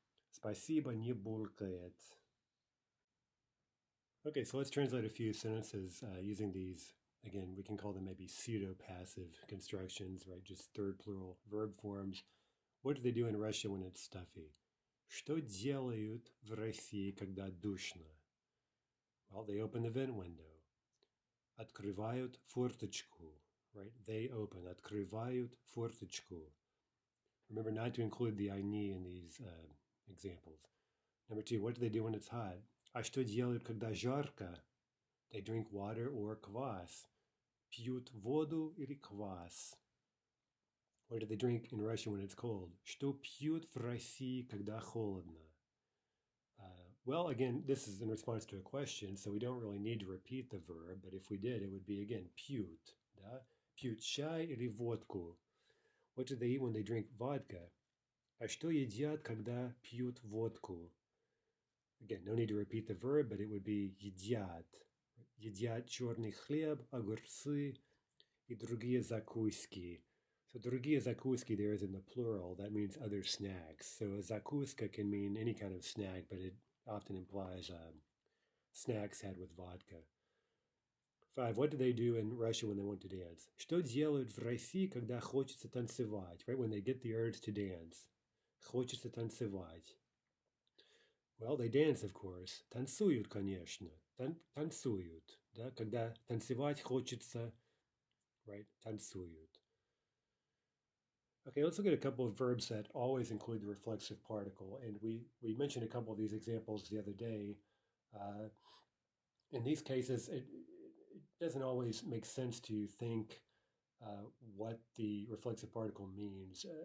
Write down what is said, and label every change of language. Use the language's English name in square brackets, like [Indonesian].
[Russian] Спасибо не булкает. [English] Okay, so let's translate a few sentences using these. Again, we can call them maybe pseudo-passive constructions, right? Just third plural verb forms. What do they do in Russia when it's stuffy? [Russian] Что делают в России, когда душно? [English] Well, they open the vent window. [Russian] Открывают форточку, right? [English] They open. [Russian] Открывают форточку. [English] Remember not to include the они in these examples. Number two, what do they do when it's hot? [Russian] А что делают, когда жарко? [English] They drink water or kvass. [Russian] Пьют воду или квас. [English] What do they drink in Russia when it's cold? [Russian] Что пьют в России, когда холодно? [English] Well, again, this is in response to a question, so we don't really need to repeat the verb, but if we did, it would be, again, pьют. [Russian] Да? Пьют чай или водку. [English] What do they eat when they drink vodka? [Russian] А что едят, когда пьют водку? [English] Again, no need to repeat the verb, but it would be едят. [Russian] Едят черный хлеб, огурцы и другие закуски. [English] So [Russian] другие закуски [English] there is in the plural. That means other snacks. So a закуска can mean any kind of snack, but it often implies snacks had with vodka. 5. What do they do in Russia when they want to dance? [Russian] Что делают в России, когда хочется танцевать? [English] Right, when they get the urge to dance. [Russian] Хочется танцевать. [English] Well, they dance, of course. [Russian] Танцуют, конечно. Танцуют. Да? Когда танцевать хочется, right, танцуют. [English] Okay, let's look at a couple of verbs that always include the reflexive particle. And we mentioned a couple of these examples the other day. In these cases, it doesn't always make sense to think what the reflexive particle means.